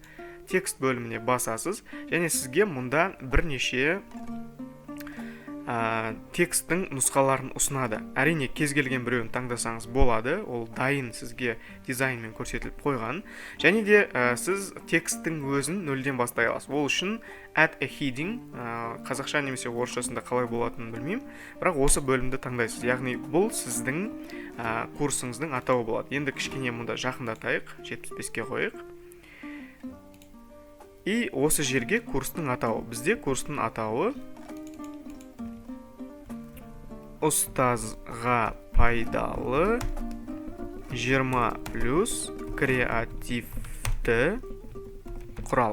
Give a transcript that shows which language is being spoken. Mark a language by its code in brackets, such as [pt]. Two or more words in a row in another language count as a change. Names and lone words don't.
[kk] Текст бөліміне басасыз, және сізге мұнда бірнеше тексттің нұсқаларын ұсынады. Әрине кез келген біреуін таңдасаңыз болады, ол дайын сізге дизайнмен көрсетіліп қойған. Және де сіз тексттің өзін нөлден бастай аласыз. Ол үшін [en] add a heading, [kk] қазақша немесе орысшасында қалай болатынын білмеймін, бірақ осы бөлімді таңдайсыз. Яғни бұл сіздің курсыңыздың атауы болады. Енді кішкене мұнда жақындатайық, 75-ке қойық. И осы жерге курстың атауы. Бізде курстың атауы ұстазға пайдалы 20+ креативті құрал.